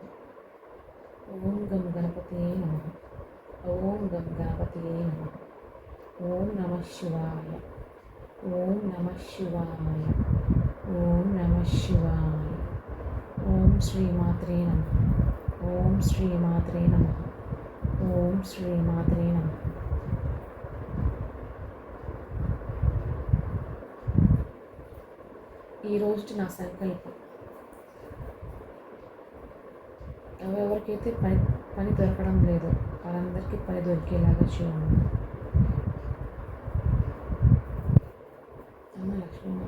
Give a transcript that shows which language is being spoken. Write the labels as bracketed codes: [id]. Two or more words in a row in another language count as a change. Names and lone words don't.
[sa] ओम गम गणपतये नमः। ओम गम गणपतये नमः। ओम नमः शिवाय। ओम नमः शिवाय। ओम नमः शिवाय। ओम श्री मात्रे नमः। ओम श्री मात्रे नमः। ఓం శ్రీ మాత్రే నమః। [te] ఈరోజు నా సంకల్పం ఎవరెవరికైతే పని దొరకడం లేదో వాళ్ళందరికీ పని దొరికేలాగా చేయండి అమ్మ లక్ష్మీమాత।